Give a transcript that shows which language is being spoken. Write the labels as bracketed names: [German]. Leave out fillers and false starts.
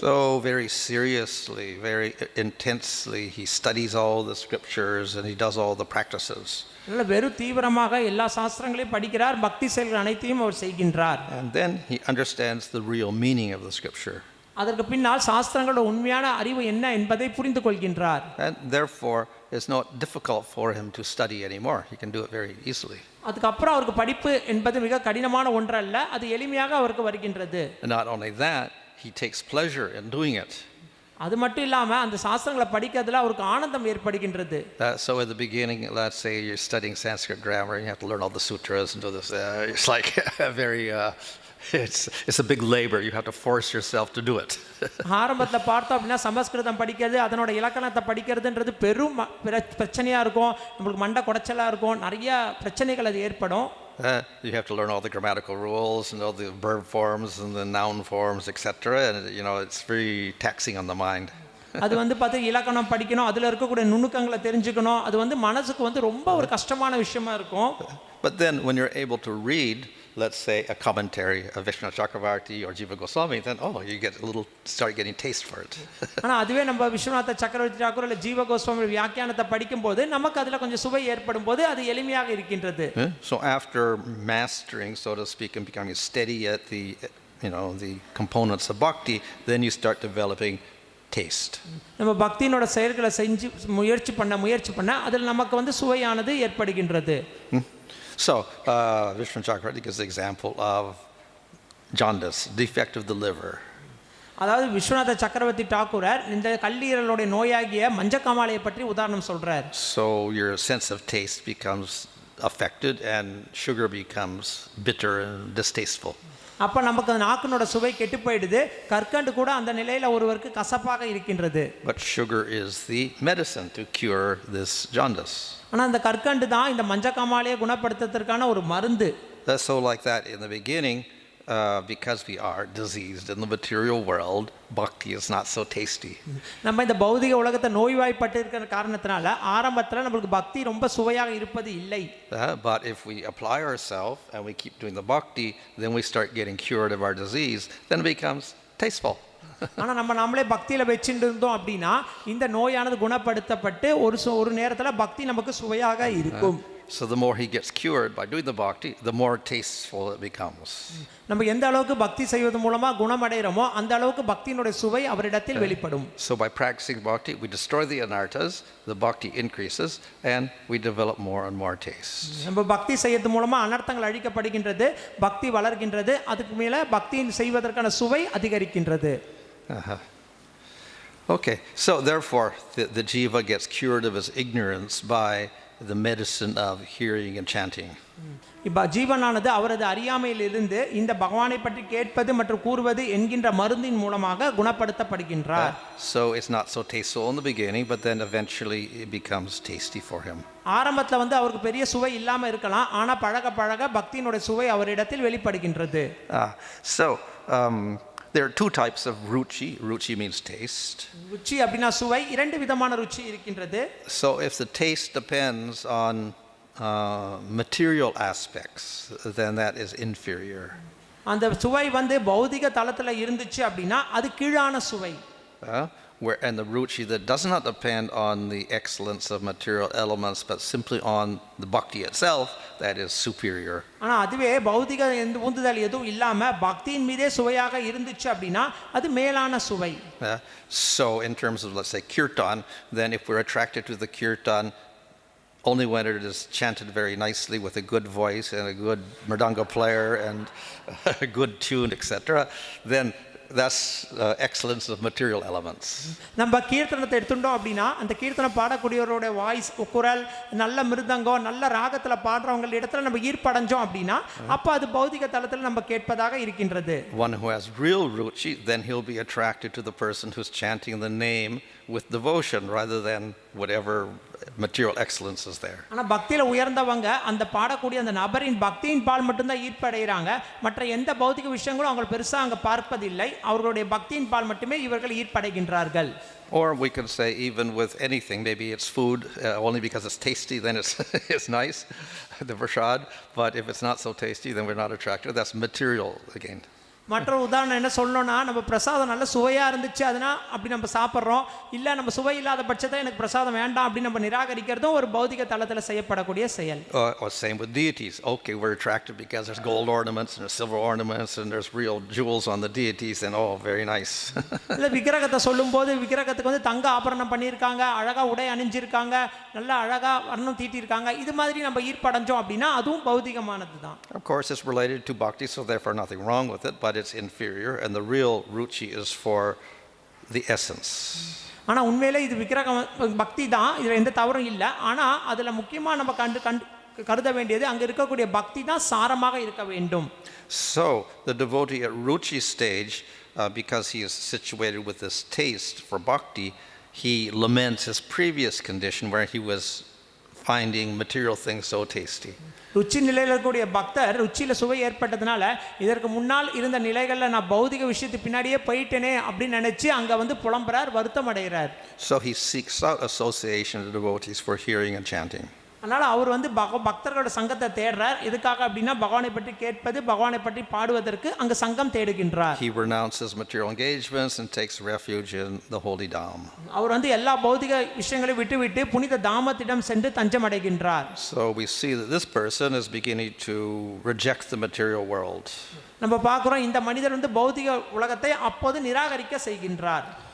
[English] So very seriously, very intensely he studies all the scriptures and he does all the practices. [Tamil] நல்ல வெறு தீவிரமாக எல்லா சாஸ்திரங்களையும் படிக்கிறார், பக்தி செயல்கள் அனைத்தையும் அவர் செய்கின்றார். [English] And then he understands the real meaning of the scripture. [Tamil] அதற்கு பின்னால் சாஸ்திரங்களோட உண்மையான அறிவு என்ன என்பதை புரிந்து கொள்கின்றார். [English] And therefore it's not difficult for him to study anymore. He can do it very easily. [Tamil] அதுக்கு அப்புறம் அவருக்கு படிப்பு என்பது மிக கடினமான ஒன்றல்ல, அது எளிமையாக அவருக்கு வருகின்றது. [English] And not only that, he takes pleasure in doing it. [Tamil] அது மட்டும் இல்லாம அந்த சாஸ்திரங்களை படிக்கிறதுல அவருக்கு ஆனந்தம் ஏற்படுகின்றது. [English] So at the beginning, let's say you're studying Sanskrit grammar and you have to learn all the sutras and do this. It's like very it's a big labor. You have to force yourself to do it. [Tamil] ஆரம்பத்துல பார்த்தோம் அப்படின்னா சமஸ்கிருதம் படிக்கிறது, அதனோட இலக்கணத்தை படிக்கிறதுன்றது பெரும் பிரச்சனையா இருக்கும், நமக்கு மண்டை குடைச்சலா இருக்கும், நிறைய பிரச்சனைகள் அது ஏற்படும். [English] You have to learn all the grammatical rules and all the verb forms and the noun forms, etc. And it's very taxing on the mind. [Tamil] அது வந்து பார்த்து இலக்கணம் படிக்கணும், அதில் இருக்கக்கூடிய நுணுக்கங்களை தெரிஞ்சுக்கணும். அது வந்து மனசுக்கு வந்து ரொம்ப ஒரு கஷ்டமான விஷயமா இருக்கும். [English] But then when you're able to read, let's say, a commentary of Vishnu Chakravarti or Jiva Goswami, then you get start getting taste for it. [Tamil] ஆனால் அதுவே நம்ம விஸ்வநாத சக்கரவர்த்தி டாக்கூர் இல்லை ஜீவ கோஸ்வாமி வியாக்கியானத்தை படிக்கும்போது நமக்கு அதில் கொஞ்சம் சுவை ஏற்படும் போது அது எளிமையாக இருக்கின்றது. [English] So after mastering, so to speak, and becoming steady at the components of bhakti, then you start developing taste. [Tamil] நம்ம பக்தியினோட செயல்களை செஞ்சு முயற்சி பண்ண அதில் நமக்கு வந்து சுவையானது ஏற்படுகின்றது. [English] So Vishnu Chakravarti gives the example of jaundice, defect of the liver. [Tamil] அதாவது விஸ்வநாத சக்கரவர்த்தி டாக்கூரர் இந்த கல்லீரலோட நோயாகிய மஞ்சக்காமாலையை பற்றி உதாரணம் சொல்றார். [English] So your sense of taste becomes affected and sugar becomes bitter and distasteful. [Tamil] அப்ப நமக்கு நாக்கினோட சுவை கெட்டு போயிடுது, கற்கண்டு கூட அந்த நிலையில ஒருவருக்கு கசப்பாக இருக்கின்றது. [English] But sugar is the medicine to cure this jaundice. [Tamil] ஆனா அந்த கற்கண்டு தான் இந்த மஞ்சக்காமாலையை குணப்படுத்துறதுக்கான ஒரு மருந்து. [English] That's so like that in the beginning. Because we are diseased in the material world, bhakti is not so tasty. [Tamil] நம்ம இந்த பௌதிக உலகத்தை நோய்வாய்ப்பட்டு இருக்கிற காரணத்தினால ஆரம்பத்துல நமக்கு பக்தி ரொம்ப சுவையாக இருப்பது இல்லை. [English] But if we apply ourselves and we keep doing the bhakti, then we start getting cured of our disease, then it becomes tasteful. [Tamil] ஆனா நம்ம நாமளே பக்தியில வெச்சிட்டு இருந்தோம் அப்படின்னா இந்த நோயானது குணப்படுத்தப்பட்டு ஒரு நேரத்துல பக்தி நமக்கு சுவையாக இருக்கும். [English] So the more he gets cured by doing the bhakti, the more tasteful it becomes. [Tamil] நம்ம எந்த அளவுக்கு பக்தி செய்வது மூலமா குணமடைறோமோ அந்த அளவுக்கு பக்தியினுடைய சுவை அவரிடத்தில் வெளிப்படும். [English] So by practicing bhakti, we destroy the anarthas, the bhakti increases, and we develop more and more taste. [Tamil] நம்ம பக்தி செய்யறது மூலமா அனர்த்தங்கள் அழிக்கப்படுகின்றது, பக்தி வளர்கின்றது, அதுக்கு மேல பக்தி செய்வதற்கான சுவை அதிகரிக்கின்றது. [English] Okay, so therefore the jiva gets cured of his ignorance by the medicine of hearing and chanting. [Tamil] இப்ப ஜீவனானது அவரது அறியாமையிலிருந்து இந்த பகவானை பற்றி கேட்பது மற்றும் கூறுவது என்கின்ற மருந்தின் மூலமாக குணப்படுத்தப்படுகின்றார். [English] So it's not so tasteful in the beginning, but then eventually it becomes tasty for him. [Tamil] ஆரம்பத்துல வந்து அவருக்கு பெரிய சுவை இல்லாம இருக்கலாம், ஆனா பழக பழக பக்தியினுடைய சுவை அவரிடத்தில் வெளிப்படுகின்றது. [English] So there are two types of ruchi. Ruchi means taste. [Tamil] ருச்சி அப்படினா சுவை, இரண்டு விதமான ருச்சி இருக்கின்றது. [English] So if the taste depends on material aspects, then that is inferior. [Tamil] அந்த சுவை வந்து பௌதிக தளத்துல இருந்துச்சு அப்படினா அது கீழான சுவை. [English] And the ruchi that does not depend on the excellence of material elements but simply on the bhakti itself, that is superior. [Tamil] ஆனா அதுவே பௌதிக உந்துதல் எதுவும் இல்லாம பக்தியின் மீதே சுவையாக இருந்துச்சு அப்படினா அது மேலான சுவை. [English] So in terms of, let's say, kirtan, then if we're attracted to the kirtan only when it is chanted very nicely with a good voice and a good mridanga player and a good tune, etc., then that's excellence of material elements. [Tamil] நம்ம கீர்த்தனத்தை எடுத்துட்டோம் அப்படினா அந்த கீர்த்தனம் பாடக்கூடியவரோட voice, குரல், நல்ல மிருதங்கம், நல்ல ராகத்துல பாடுறவங்க இடத்துல நம்ம ஈர்ப்படைஞ்சோம் அப்படினா அப்ப அது பௌதிக தளத்துல நம்ம கேட்பதாக இருக்கின்றது. [English] One who has real ruchi, then he'll be attracted to the person who's chanting the name with devotion rather than whatever material excellence is there. [Tamil] ஆனா பக்தியில உயர்ந்தவங்க அந்த பாடக்கூடிய அந்த நபரின் பக்தியின் பால் மட்டும் தான் ஈர்ப்படைறாங்க, மற்ற எந்த பௌதிக விஷயங்களும் அவங்க பெருசா அங்க பார்ப்பதில்லை, அவர்களுடைய பக்தியின் பால் மட்டுமே இவர்கள் ஈர்ப்படைகின்றார்கள். [English] Or we can say even with anything, maybe it's food, only because it's tasty then it's nice, the prasad, but if it's not so tasty then we're not attracted. That's material again. [Tamil] மற்றொரு உதாரணம் என்ன சொல்லணும்னா, நம்ம பிரசாதம் நல்ல சுவையா இருந்துச்சு அதுனா அப்படி நம்ம சாப்பிட்றோம், இல்ல நம்ம சுவை இல்லாத பட்சத்தில் எனக்கு பிரசாதம் வேண்டாம் அப்படின்னு நம்ம நிராகரிக்கிறதும் ஒரு பௌதிக தளத்தில் செய்யப்படக்கூடிய செயல். [English] Or same with deities. Okay, we're attracted because there's gold ornaments and there's silver ornaments and there's real jewels on the deities and very nice. [Tamil] இல்ல விக்கிரகத்தை சொல்லும்போது விக்கிரகத்துக்கு வந்து தங்க ஆபரணம் பண்ணியிருக்காங்க, அழகா உடை அணிஞ்சிருக்காங்க, நல்லா அழகா வர்ணம் தீட்டியிருக்காங்க, இது மாதிரி நம்ம ஈர்ப்படைஞ்சோம் அப்படின்னா அதுவும் பௌதிகமானது தான். [English] Of course it's related to bhakti, so therefore nothing wrong with it, but it's inferior, and the real ruchi is for the essence. [Tamil] ஆனா உண்மையிலே இது விக்கிரகம் பக்தி தான், இதுல எந்த தவறும் இல்லை, ஆனா அதுல முக்கியமா நம்ம கருத வேண்டியது அங்க இருக்கக்கூடிய பக்தி தான் சாரமாக இருக்க வேண்டும். [English] So the devotee at ruchi stage, because he is situated with this taste for bhakti, he laments his previous condition where he was finding material things so tasty. [Tamil] ருச்சி நிலையில் இருக்கக்கூடிய பக்தர் ருச்சியில் சுவை ஏற்பட்டதுனால இதற்கு முன்னால் இருந்த நிலைகளில் நான் பௌதிக விஷயத்து பின்னாடியே போயிட்டேனே அப்படின்னு நினைச்சு அங்கே வந்து புலம்புறார், வருத்தம் அடைகிறார். [English] So he seeks out association of devotees for hearing and chanting. [Tamil] அதனால் அவர் வந்து பக்தர்களோட சங்கத்தை தேடுறார். எதுக்காக அப்படின்னா பகவானை பற்றி கேட்பது, பகவானை பற்றி பாடுவதற்கு அங்கே சங்கம் தேடுகின்றார். [English] He renounces material engagements and takes refuge in the holy dham. [Tamil] அவர் வந்து எல்லா பௌதிக விஷயங்களையும் விட்டுவிட்டு புனித தாமத்திடம் சென்று தஞ்சம் அடைகின்றார். [English] So we see that this person is beginning to reject the material world. [Tamil] நம்ம பார்க்குறோம் இந்த மனிதர் வந்து பௌதிக உலகத்தை அப்போது நிராகரிக்க செய்கின்றார்.